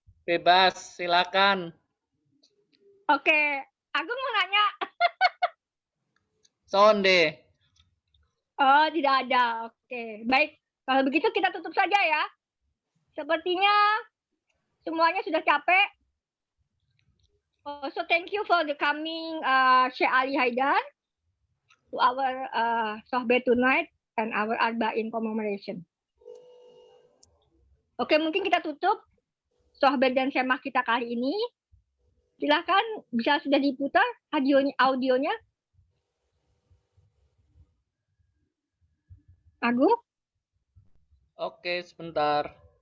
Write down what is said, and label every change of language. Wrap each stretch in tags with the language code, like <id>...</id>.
<id>Bebas, silakan. Oke, Agung mau nanya. Sonde. Oh, tidak ada. Oke, baik. Kalau begitu kita tutup saja ya. Sepertinya semuanya sudah capek.</id> <en>So thank you for the coming Syekh Ali Haidar to our Sohbet tonight and our Arba'in commemoration.</en> <id>Oke, mungkin kita tutup Sohbet dan Semah kita kali ini. Silahkan, bisa sudah diputar audionya. Agung? Oke, sebentar.</id>